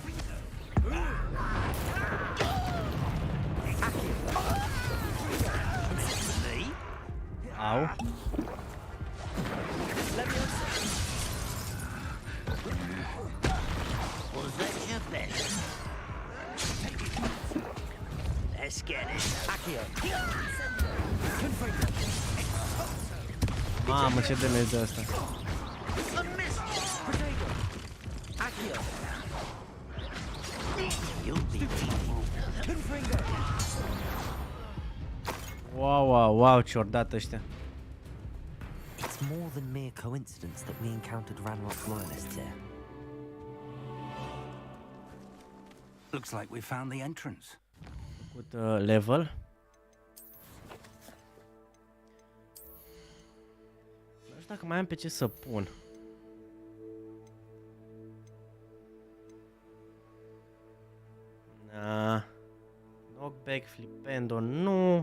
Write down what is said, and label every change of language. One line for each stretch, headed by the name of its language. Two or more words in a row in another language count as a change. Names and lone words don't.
English: Au. Was that your best? Let's get it.
Romanian: Mamă, ce damage de asta. Wow, wow, wow, ce-or dat ăștia.
English: It's more than mere coincidence that we encountered Ranrock's loyalists here. Looks like we found the entrance.
Romanian: Făcut level. Nu știu dacă mai am pe ce să pun. Knockback, flipendo, nu.